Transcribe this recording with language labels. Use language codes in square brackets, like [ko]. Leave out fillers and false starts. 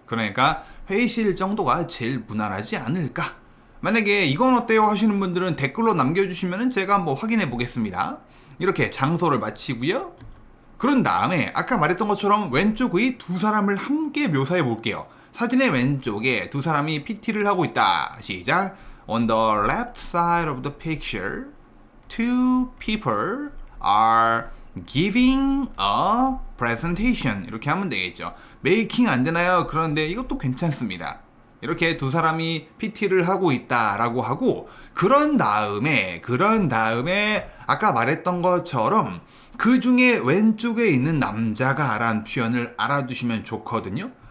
[ko] 그러니까 회의실 정도가 제일 무난하지 않을까. 만약에 이건 어때요 하시는 분들은 댓글로 남겨주시면 제가 한번 확인해 보겠습니다. 이렇게 장소를 마치고요. 그런 다음에 아까 말했던 것처럼 왼쪽의 두 사람을 함께 묘사해 볼게요. 사진의 왼쪽에 두 사람이 PT를 하고 있다. 시작. [en] On the left side of the picture, two people are giving a presentation. [ko] 이렇게 하면 되겠죠. 메이킹 안 되나요? 그런데 이것도 괜찮습니다. 이렇게 두 사람이 PT를 하고 있다라고 하고 그런 다음에 아까 말했던 것처럼 그 중에 왼쪽에 있는 남자가 라는 표현을 알아두시면 좋거든요.